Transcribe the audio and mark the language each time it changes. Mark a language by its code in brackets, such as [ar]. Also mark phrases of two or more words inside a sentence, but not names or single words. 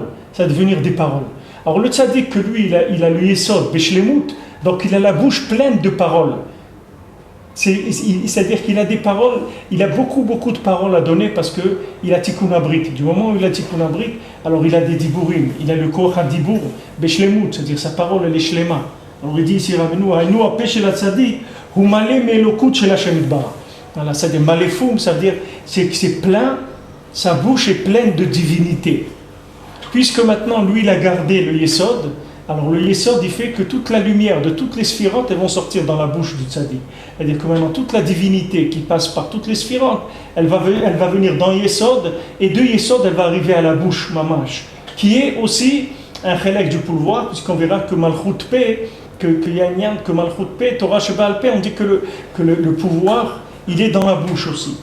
[fr] Ça va devenir des paroles. Alors le tzaddik, que lui, il a le Yesod, Beshlemut, donc il a la bouche pleine de paroles. C'est-à-dire qu'il a des paroles, il a beaucoup de paroles à donner parce qu'il a [he] תיקון הברית. [fr] Du moment où il a [he] תיקון הברית, [fr] alors il a des diburim, il a le [he] כוח הדיבור, [fr] Beshlemut, c'est-à-dire sa parole, elle est shlema. Alors il dit ici, [he] רבינו, היינו הפה של צדיק, הוא מלא מאלוקות של השם יתברך. [fr] Voilà, ça veut dire maléfoum, ça veut dire c'est plein, sa bouche est pleine de divinité. Puisque maintenant lui il a gardé le Yesod, alors le Yesod il fait que toute la lumière de toutes les sphirotes elles vont sortir dans la bouche du tzaddik. C'est-à-dire que maintenant toute la divinité qui passe par toutes les sphirotes, elle va venir dans Yesod, et de Yesod elle va arriver à la bouche mamash, qui est aussi un chélek du pouvoir, puisqu'on verra que [he] מלכות פה, [fr] qu'il y a un lien que [he] מלכות פה, תורה שבעל פה, [fr] on dit que le pouvoir il est dans la bouche aussi.